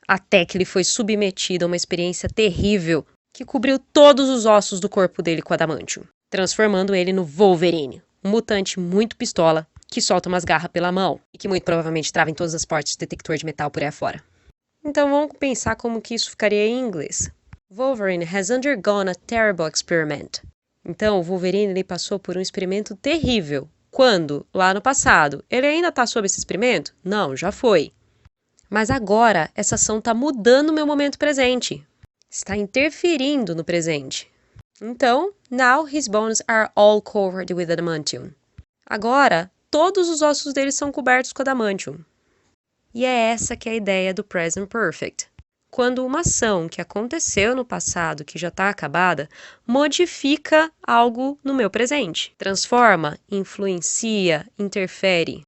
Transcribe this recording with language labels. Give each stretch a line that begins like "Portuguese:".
Portuguese: Até que ele foi submetido a uma experiência terrível que cobriu todos os ossos do corpo dele com adamantium, transformando ele no Wolverine, um mutante muito pistola que solta umas garras pela mão e que muito provavelmente trava em todas as portas de detector de metal por aí afora. Então vamos pensar como que isso ficaria em inglês.
English: Wolverine has undergone a terrible experiment.
Portuguese: Então o Wolverine ele passou por um experimento terrível. Quando? Lá no passado. Ele ainda está sob esse experimento? Não, já foi. Mas agora, essa ação está mudando o meu momento presente. Está interferindo no presente.
English: Então, now his bones are all covered with adamantium.
Portuguese: Agora, todos os ossos dele são cobertos com adamantium. E é essa que é a ideia do present perfect. Quando uma ação que aconteceu no passado, que já está acabada, modifica algo no meu presente. Transforma, influencia, interfere.